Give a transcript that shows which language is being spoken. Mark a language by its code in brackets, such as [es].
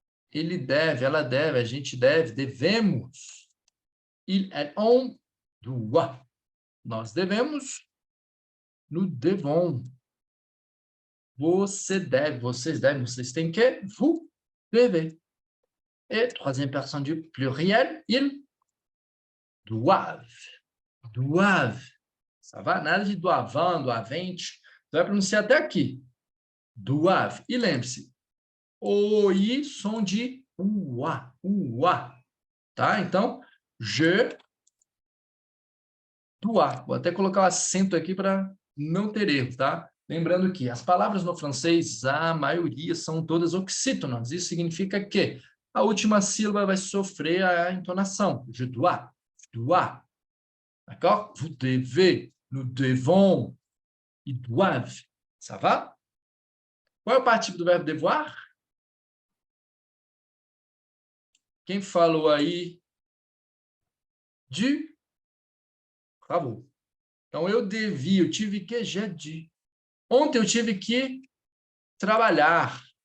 [pt] Ele deve, ela deve, a gente deve, devemos. [fr] Il, elle, on doit. [pt] Nós devemos, [fr] nous devons. [pt] Você deve, vocês devem, vocês têm que, [fr] vous devez. Et troisième personne du pluriel, ils doivent. Doivent. Ça va? [pt] Nada de [fr] doavant, doavente. [pt] Você vai pronunciar até aqui. Doivent. E lembre-se, o I, som de uá, uá. Tá? Então, [fr] je dois. [pt] Vou até colocar o acento aqui para não ter erro, tá? Lembrando que as palavras no francês, a maioria são todas oxítonas. Isso significa que a última sílaba vai sofrer a entonação. [fr] Je dois, d'accord? Vous devez, nous devons, ils doivent. Ça va? [pt] Qual é o partícipe do verbo devoir? Quem falou aí? Du? Bravo. Então, eu devia, eu tive que, já de. Ontem eu tive que trabalhar.